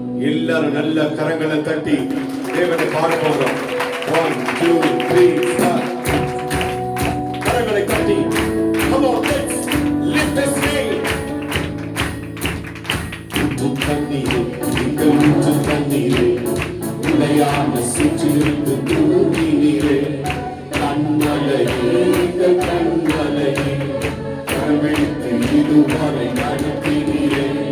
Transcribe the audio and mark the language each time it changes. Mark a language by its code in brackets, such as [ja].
[ta] எல்லாரும் நல்ல கரங்களை தட்டி தேவனை பாட போகிறோம். 1 2 3 4 கரங்களை தட்டி. [en] Come on, let's lift his name. [ta] ஊற்று தண்ணீரே, எங்கள் ஊற்று தண்ணீரே, உடையான சேற்றிலிருந்து தூக்கினீரே. கண்மலையே, எங்கள் கண்மலையே, கரம் பிடித்து இதுவரை நடத்தினீரே.